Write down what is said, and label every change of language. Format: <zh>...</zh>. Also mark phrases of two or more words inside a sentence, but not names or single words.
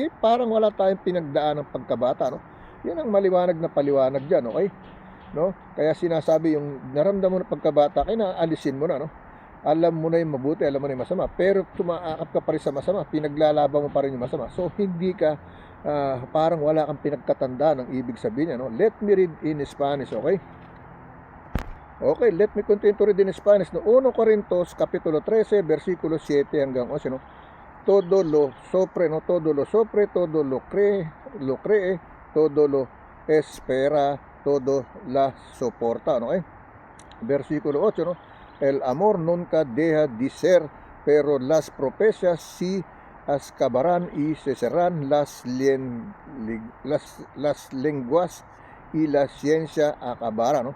<tl>Di, parang wala tayong pinagdaan ng pagkabata, no? Yan ang maliwanag na paliwanag dyan, okay? No? Kaya sinasabi yung naramdam mo ng pagkabata, alisin mo na, no? Alam mo na yung mabuti, alam mo na yung masama, pero tumaakap ka pa rin sa masama, pinaglalaban mo pa rin yung masama. So hindi ka parang wala kang pinagkatandaan ng ibig sabihin niya, no?</tl> <en>Let me read in Spanish, okay? Okay, let me continue to read in Spanish,</en> <tl>no? 1 Corintios kapitulo 13, versikulo 7 hanggang 11, no?</tl> <es>Todo lo sofre, no? Todo lo sofre, todo lo cree, todo lo espera, todo la soporta, no?</es> <tl>Versikulo 8, no?</tl> <es>El amor nunca deja de ser pero las profecias sí acabarán y cesarán las lenguas y la ciencia acabará, ¿no?</es>